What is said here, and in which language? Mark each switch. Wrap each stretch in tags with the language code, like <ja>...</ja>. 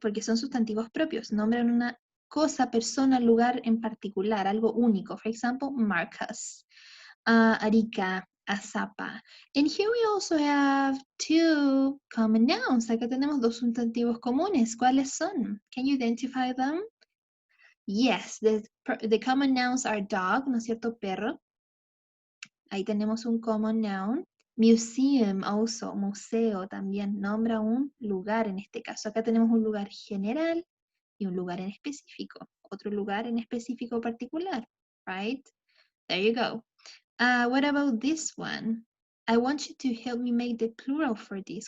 <es>Porque son sustantivos propios. Nombran una cosa, persona, lugar en particular, algo único.</es> <en>For example, Marcus, Arika, Asapa. And here we also have 2 common nouns.</en> <es>Acá tenemos 2 sustantivos comunes. ¿Cuáles son?</es> <en>Can you identify them? Yes, the common nouns are dog,</en> <es>¿no es cierto? Perro. Ahí tenemos un common noun.</es> <en>Museum also,</en> <es>museo también, nombra un lugar en este caso. Acá tenemos un lugar general y un lugar en específico. Otro lugar en específico particular, right?</es> <en>There you go. What about this one? I want you to help me make the plural for this.</en>